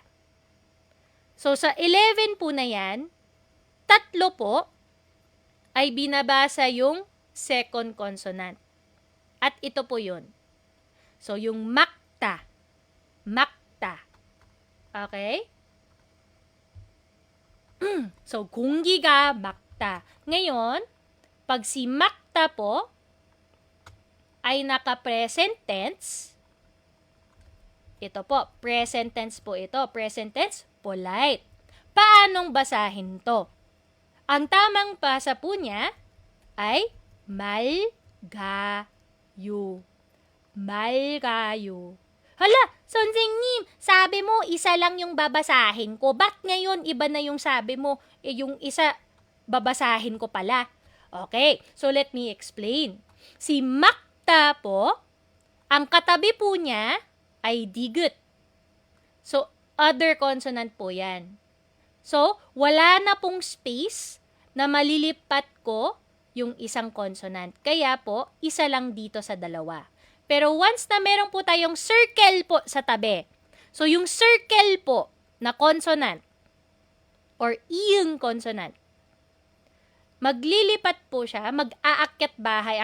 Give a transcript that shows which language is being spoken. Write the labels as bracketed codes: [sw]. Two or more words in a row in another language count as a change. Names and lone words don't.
[tl] So, sa 11 po na yan, 3 po ay binabasa yung [en] second consonant. [tl] At ito po yun. So, yung makta. Makta. Okay? So, [ko] 공기가 맑다. [tl] Ngayon, pag si makta po ay naka- [en] present tense, [tl] ito po, [en] present tense [tl] po ito. [en] Present tense, polite. [tl] Paanong basahin to? Ang tamang basa po niya ay 맑아요. [ko] 맑아요. Hala, 선생님, [tl] sabi mo isa lang yung babasahin ko. Ba't ngayon iba na yung sabi mo? Yung isa babasahin ko pala. [en] Okay, so let me explain. [tl] Si makta po, ang katabi po niya ay digut. So, [en] other consonant [tl] po yan. So, wala na pong space na malilipat ko yung isang consonant. Kaya po, isa lang dito sa dalawa. Pero once na meron po tayong circle po sa tabi, so yung circle po na consonant or iyong consonant, maglilipat po siya, mag-aakyat bahay.